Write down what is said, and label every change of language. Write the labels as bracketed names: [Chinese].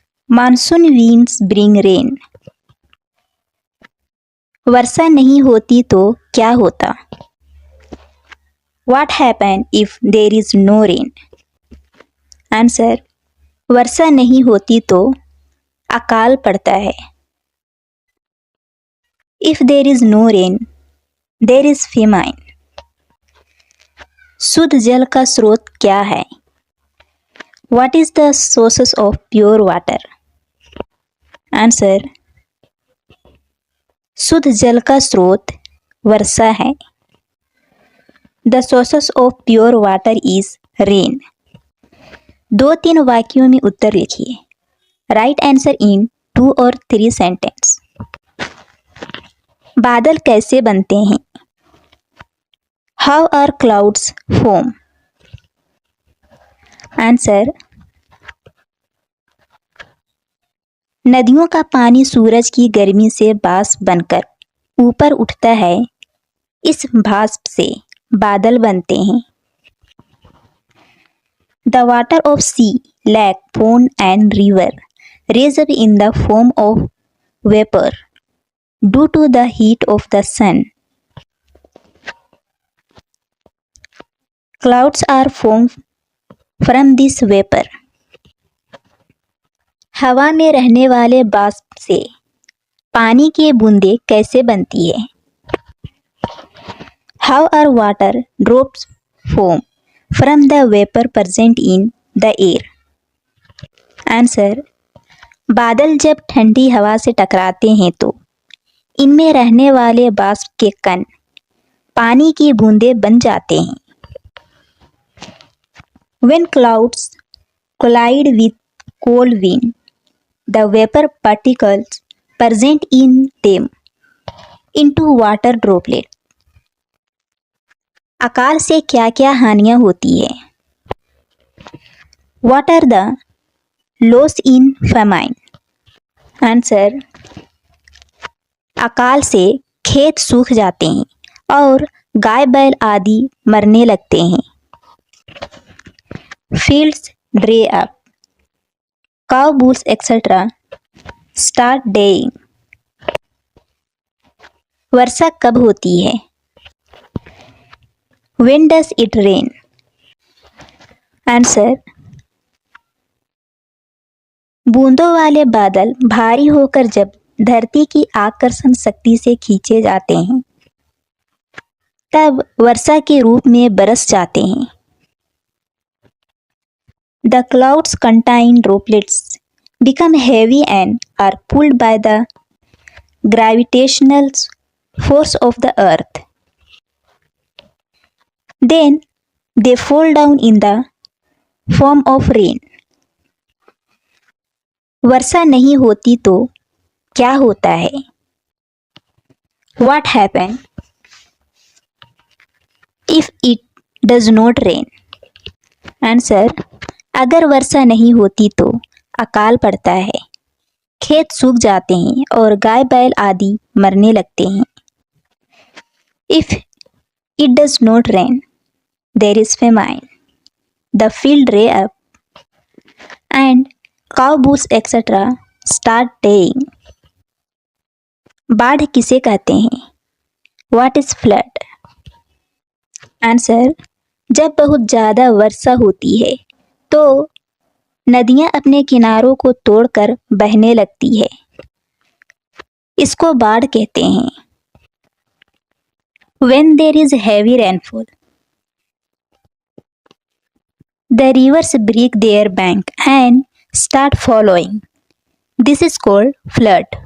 [English] Monsoon winds bring rain. [Hindi] वर्षा नहीं होती तो क्या होता? [English] What happen if there is no rain? [Hindi] Answer, वर्षा नहीं होती तो अकाल पड़ता है. [English] If there is no rain, there is famine. [Hindi] शुद्ध जल का स्रोत क्या है? [English] What is the sources of pure water? [Hindi] Answer, शुद्ध जल का स्रोत वर्षा है. [English] The sources of pure water is rain. [Hindi] 2-3 वाक्यों में उत्तर लिखिए. [English] Write answer in 2 और 3 sentence. [Hindi] बादल कैसे बनते हैं? [English] How are clouds form? [Hindi] Answer, नदियों का पानी सूरज की गर्मी से वाष्प बनकर ऊपर उठता है. इस वाष्प से बादल बनते हैं. [English] The water of sea, lake, pond and river raise up in the form of vapor due to the heat of the sun. Clouds are formed from this vapor. [Hindi] हवा में रहने वाले वाष्प से पानी की बूंदें कैसे बनती है? [English] How are water drops formed from the vapor present in the air? [Hindi] Answer, बादल जब ठंडी हवा से टकराते हैं तो इनमें रहने वाले वाष्प के कण पानी की बूंदें बन जाते हैं. [English] When clouds collide with cold wind, the vapor particles present in them into water droplet. [Hindi] अकाल से क्या क्या हानियां होती है? [English] What are the loss in famine? [Hindi] Answer, अकाल से खेत सूख जाते हैं और गाय बैल आदि मरने लगते हैं. [English] Fields dry up, cow bulls etc. start dying. [Hindi] वर्षा कब होती है? [English] When does it rain? [Hindi] Answer, बूंदों वाले बादल भारी होकर जब धरती की आकर्षण शक्ति से खींचे जाते हैं तब वर्षा के रूप में बरस जाते हैं. [English] The clouds contain droplets become heavy and are pulled by the gravitational force of the earth. Then they fall down in the form of rain. [Hindi] वर्षा नहीं होती तो क्या होता है? [English] What happen if it does not rain? [Hindi] Answer, अगर वर्षा नहीं होती तो अकाल पड़ता है, खेत सूख जाते हैं और गाय बैल आदि मरने लगते हैं। [English] If it does not rain, there is famine, the field dry up and cow bulls etc. start dying. [Hindi] बाढ़ किसे कहते हैं? [English] What is flood? [Hindi] आंसर, जब बहुत ज़्यादा वर्षा होती है तो नदियाँ अपने किनारों को तोड़कर बहने लगती है, इसको बाढ़ कहते हैं। [English] When there is heavy rainfall, the rivers break their bank and start flowing. This is called flood.